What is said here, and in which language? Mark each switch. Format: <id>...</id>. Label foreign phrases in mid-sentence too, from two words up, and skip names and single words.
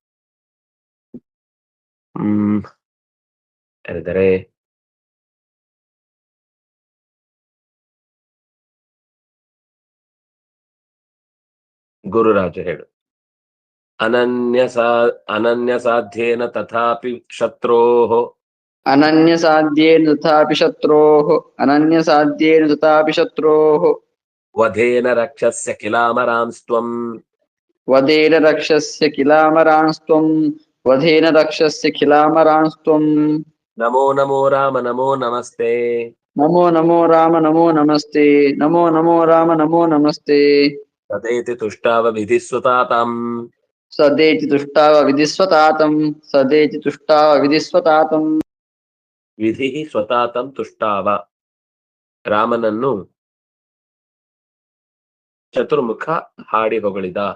<kn>ಹೇಳಿದರೆ ಗುರುರಾಜ ಹೇಳು.</kn> <sa>ಅನನ್ಯಸಾಧ್ಯೇನ ತಥಾಪಿ ಶತ್ರೋಃ ಅನನ್ಯಸಾಧ್ಯೇನ ತಥಾಪಿ ಶತ್ರೋಃ ವಧೇನ ರಕ್ಷಸ್ಯ ಕಿಲಾಮರಾಂಸ್ತ್ವಂ ವಧೇನ ರಕ್ಷಸ್ಯ ಕಿಲಾಮರಾಂಸ್ತ್ವಂ ವಧೇನ ರಕ್ಷಸ್ಯ ಕಿಲಾಮರಾಂಸ್ತ್ವಂ ನಮೋ ನಮೋ ರಾಮ ನಮೋ ನಮಸ್ತೆ ನಮೋ ನಮೋ ರಾಮ ನಮೋ ನಮಸ್ತೆ ನಮೋ ನಮೋ ರಾಮ ನಮೋ ನಮಸ್ತೆ ತದೇತಿ ತುಷ್ಟಾವ ವಿಧಿಸ್ವತಾತಂ ಸದೇತಿ ತುಷ್ಟಾವ ವಿಧಿಸ್ವತಾತಂ ಸದೇತಿ ತುಷ್ಟಾವ ವಿಧಿಸ್ವತಾತಂ ವಿಧಿ ಸ್ವತಾತಂ ತುಷ್ಟಾವ</sa> <kn>ರಾಮನನ್ನು ಚತುರ್ಮುಖ ಹಾಡಿ ಹೊಗಳಿದ.</kn>